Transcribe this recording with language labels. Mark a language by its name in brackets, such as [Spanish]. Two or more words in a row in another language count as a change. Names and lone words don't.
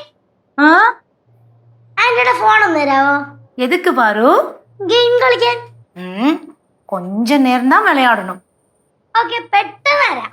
[Malayalam] ആന്റിയുടെ ഫോൺ ഒന്ന് തരാമോ? [Tamil] எதுக்கு பாரு? [Malayalam] ഗെയിം കളിക്കാൻ. [Tamil] கொஞ்ச நேரம் தான் விளையாடணும். [Malayalam] ഓക്കെ, പെട്ടെന്ന് തരാം.